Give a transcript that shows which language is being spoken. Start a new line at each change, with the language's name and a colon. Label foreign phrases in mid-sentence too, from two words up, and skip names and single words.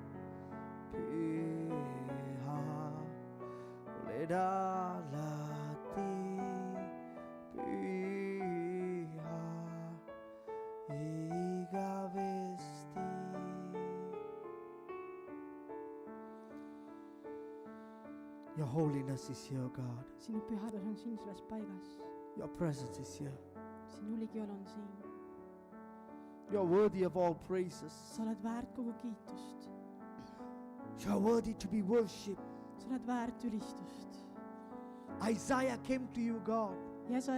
Estonian: Pyhä, olet alati pyhä, igavesti.
English: Your holiness is here, God.
Estonian: Sinu pühadus on siin selles paigas.
English: Your presence is here.
Estonian: Sinu ligiool on siin.
English: You are worthy of all praises.
Estonian: Sa oled väärt kogu kiitust.
English: You are worthy to be worshipped.
Estonian: Sa oled väärt ülistust.
English: Isaiah came to you, God.
Estonian: Jesaja